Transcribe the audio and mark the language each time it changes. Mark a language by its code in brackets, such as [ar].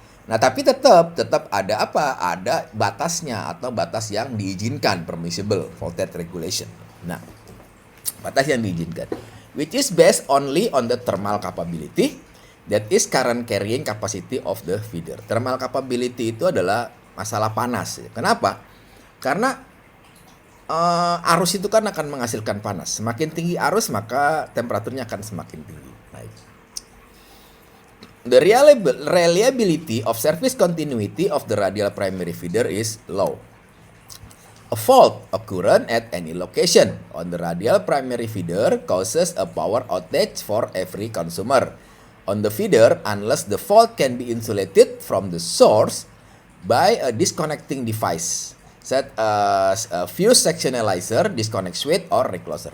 [id] Nah, tapi tetap ada apa? Ada batasnya atau batas yang diizinkan, [en] permissible voltage regulation. [id] Nah, batas yang diizinkan, [en] which is based only on the thermal capability, that is current carrying capacity of the feeder. [id] Thermal capability itu adalah masalah panas. Kenapa? Karena arus itu kan akan menghasilkan panas. Semakin tinggi arus maka temperaturnya akan semakin tinggi. Baik. [en] The reliability of service continuity of the radial primary feeder is low. A fault occurring at any location on the radial primary feeder causes a power outage for every consumer on the feeder unless the fault can be insulated from the source by a disconnecting device such as a fuse sectionalizer, disconnect switch, or recloser.